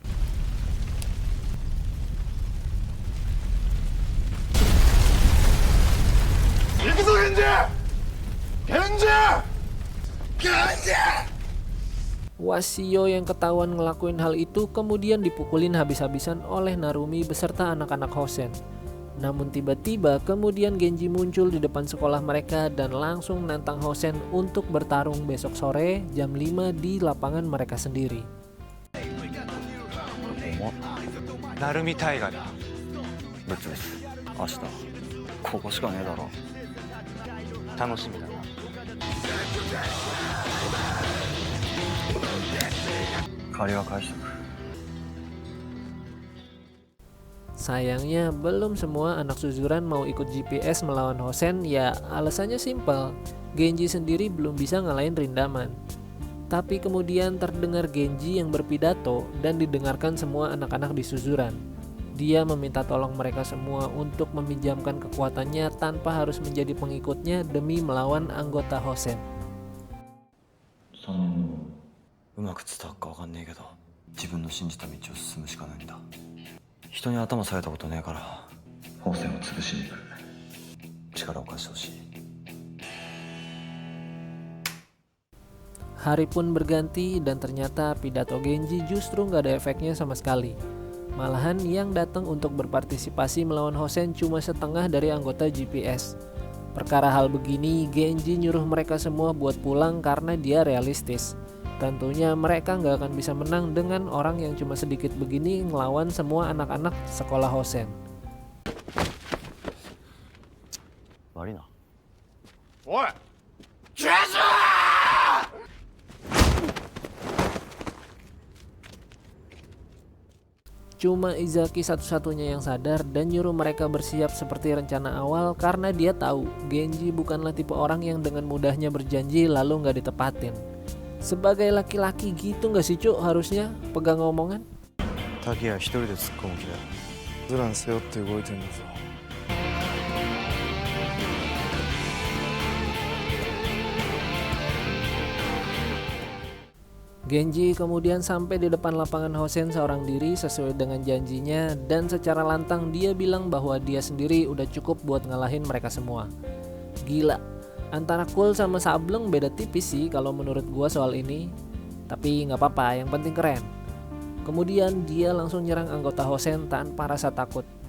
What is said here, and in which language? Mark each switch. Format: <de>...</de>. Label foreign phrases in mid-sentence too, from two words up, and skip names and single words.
<id>Washio yang ketahuan ngelakuin hal itu kemudian dipukulin habis-habisan oleh Narumi beserta anak-anak Hosen. Namun tiba-tiba kemudian Genji muncul di depan sekolah mereka dan langsung nantang Hosen untuk bertarung besok sore jam 5 di lapangan mereka sendiri.</id> <ja>鳴海大河だ。別です明日ここしかねえだろ楽しみだな。借りは返しとく</ja> <id>Sayangnya belum semua anak Suzuran mau ikut GPS melawan Hosen. Ya alasannya simpel, Genji sendiri belum bisa ngalahin Rindaman. Tapi kemudian terdengar Genji yang berpidato dan didengarkan semua anak-anak di Suzuran. Dia meminta tolong mereka semua untuk meminjamkan kekuatannya tanpa harus menjadi pengikutnya demi melawan anggota Hosen.</id> <ja>3 年後うまく伝わるか分かんねえけど自分の信じた道を進むしかないんだ人に頭下げたことねえから宝泉を潰しに行く力を貸してほしい</ja> <id>Hari pun berganti dan ternyata pidato Genji justru nggak ada efeknya sama sekali. Malahan yang datang untuk berpartisipasi melawan Hosen cuma setengah dari anggota GPS. Perkara hal begini, Genji nyuruh mereka semua buat pulang karena dia realistis. Tentunya mereka nggak akan bisa menang dengan orang yang cuma sedikit begini ngelawan semua anak-anak sekolah Hosen.</id> <ja>悪いなおい</ja> <id>Cuma Izaki satu-satunya yang sadar dan nyuruh mereka bersiap seperti rencana awal karena dia tahu Genji bukanlah tipe orang yang dengan mudahnya berjanji lalu nggak ditepatin. Sebagai laki-laki gitu nggak sih Cuk harusnya pegang omongan?</id> <ja>滝谷一人で突っ込む気だ。ズラン背負って動いてんだぞ。</ja> <id>Genji kemudian sampai di depan lapangan Hosen seorang diri sesuai dengan janjinya, dan secara lantang dia bilang bahwa dia sendiri udah cukup buat ngalahin mereka semua. Gila, antara cool sama sableng beda tipis sih kalau menurut gua soal ini. Tapi nggak apa-apa, yang penting keren. Kemudian dia langsung nyerang anggota Hosen tanpa rasa takut.</id>